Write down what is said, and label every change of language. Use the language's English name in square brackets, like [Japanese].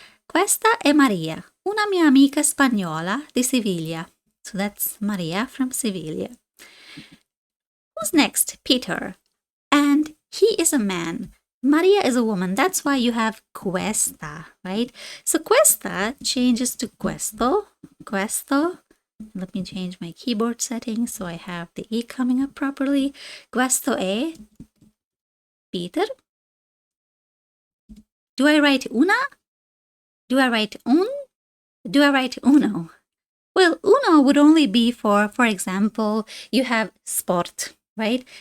[Italian] Questa è Maria, una mia amica spagnola di Siviglia. [English] So that's Maria from Sevilla. Who's next? Peter. And he is a man. Maria is a woman. That's why you have questa, right? So questa changes to questo. [Italian] Questo. [English] Let me change my keyboard settings so I have the E coming up properly. [Italian] Questo è Peter. [English] Do I write una? Do I write un? Do I write uno? Well, uno would only be for example, you have sport, right?